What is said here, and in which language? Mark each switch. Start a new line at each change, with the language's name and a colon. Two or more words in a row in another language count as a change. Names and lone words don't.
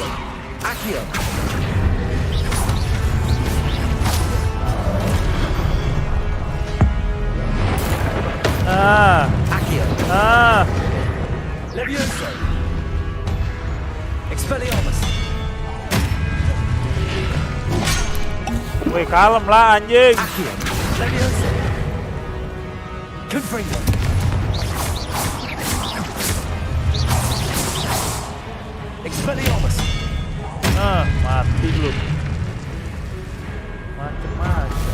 Latin: Accio. Accio. Levioso. Expelliarmus.
Indonesian: Woi, kalem lah anjing.
Latin: Accio. Levioso. Confringo. Expelliarmus.
Indonesian: Mati lu. Macem-macem.